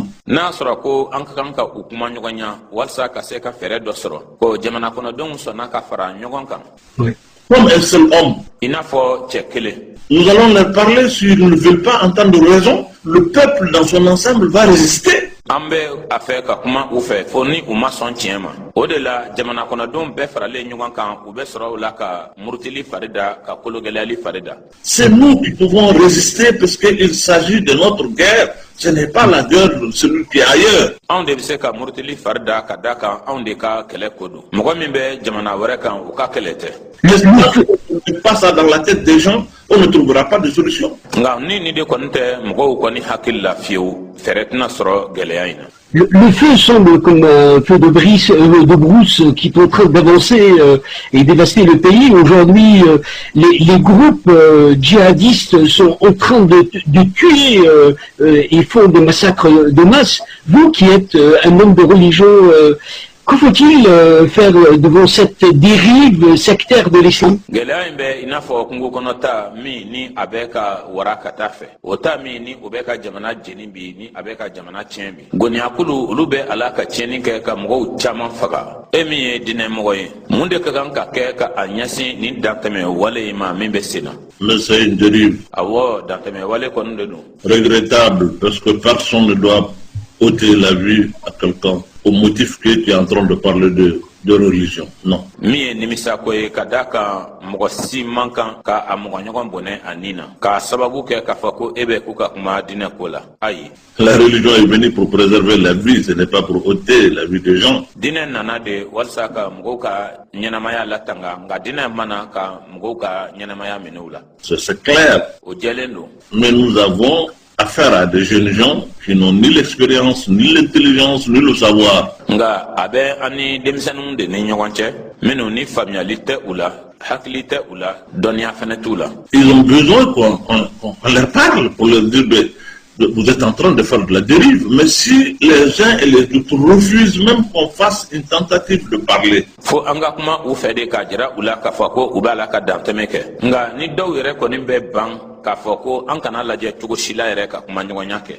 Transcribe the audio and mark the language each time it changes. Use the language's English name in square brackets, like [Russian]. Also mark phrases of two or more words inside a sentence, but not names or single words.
[Bambara] N'a sɔrɔ ko an ka kan ka u kuma ɲɔgɔn ɲa walasa ka se ka fɛɛrɛ dɔ sɔrɔ ko jamana kɔnɔdenw sɔnna ka fara ɲɔgɔn kan. [French] Comme un seul homme. [Bambara] I n'a fɔ cɛ kelen. [French] Nous allons leur parler. S'ils ne veulent pas entendre raison, le peuple dans son ensemble va résister. [Bambara] An bɛ a fɛ ka kuma u fɛ fo ni u ma sɔn tiɲɛ ma o de la jamana kɔnɔdenw bɛɛ faralen ɲɔgɔn kan u bɛ sɔrɔ o la ka murutili fari da ka kologɛlɛyali fari da. [French] C'est nous qui pouvons résister parce qu'il s'agit de notre guerre. Ce n'est pas la guerre de celui qui est ailleurs. [Bambara] Anw de bɛ se ka murutili fari da ka da kan anw de ka kɛlɛ ko don mɔgɔ min bɛ jamana wɛrɛ kan u ka kɛlɛ tɛ. [French] Ne pas ça dans la tête des gens, on ne trouvera pas de solution. [Bambara] Nka ni de kɔni tɛ mɔgɔw kɔni hakili la fiyewu fɛɛrɛ tɛna sɔrɔ gɛlɛya in na. [French] Le feu semble comme un feu de brousse qui est en train d'avancer et dévaster le pays. Aujourd'hui, les groupes djihadistes sont en train de tuer et font des massacres de masse. Vous qui êtes un homme de religion, que faut-il faire devant cette dérive sectaire de l'islam? [Bambara] Gɛlɛya in bɛ i n'a fɔ kungo kɔnɔ ta min ni a bɛ ka wara ka taa fɛ o ta min ni o bɛ ka jamana jeni bi ni a bɛ ka jamana tiɲɛ bi gɔniyakulu olu bɛ ala ka tiɲɛni kɛ ka mɔgɔw caman faga e min ye dinɛmɔgɔ ye mun de ka kan ka kɛ ka a ɲɛsin ni dantɛmɛ wale in ma min bɛ sen na. [French] Mais c'est une dérive. [Bambara] Awɔ dantɛmɛ wale kɔni de don. [French] Regrettable parce que personne ne doit ôter la vie à quelqu'un au motif que tu es en train de parler de religion. Non. [Bambara] Min ye nimisa ko ye ka da kan mɔgɔ si man kan ka a mɔgɔ ɲɔgɔn bɔnɛ a nin na k'a sababu kɛ k'a fɔ ko e bɛ k'u ka kuma dinɛ ko la ayi. [French] La religion est venue pour préserver la vie, ce n'est pas pour ôter la vie des gens. [Bambara] Dinɛ nana de walasa ka mɔgɔw ka ɲɛnamaya latanga nka dinɛ mana ka mɔgɔw ka ɲɛnamaya minɛ u la. [French] C'est clair. [Bambara] O jɛlen don. [French] Mais nous avons affaire à des jeunes gens qui n'ont ni l'expérience, ni l'intelligence, ni le savoir. [Bambara] Nga a bɛ an ni denmisɛnninw de ni ɲɔgɔn cɛ minnu ni faamuyali tɛ u la hakili tɛ u la dɔnniya fɛnɛ t'u la. [French] Ils ont besoin qu'on leur parle pour leur dire vous êtes en train de faire de la dérive. Mais si les uns et les autres refusent même qu'on fasse une tentative de parler. [Bambara] Fo an ka kuma u fɛ de k'a jira u la k'a fɔ ko u b'a la ka dantɛmɛ kɛ nka ni dɔw yɛrɛ kɔni bɛ ban k'a fɔ ko an kana lajɛ cogo si la yɛrɛ ka kuma ɲɔgɔnya kɛ.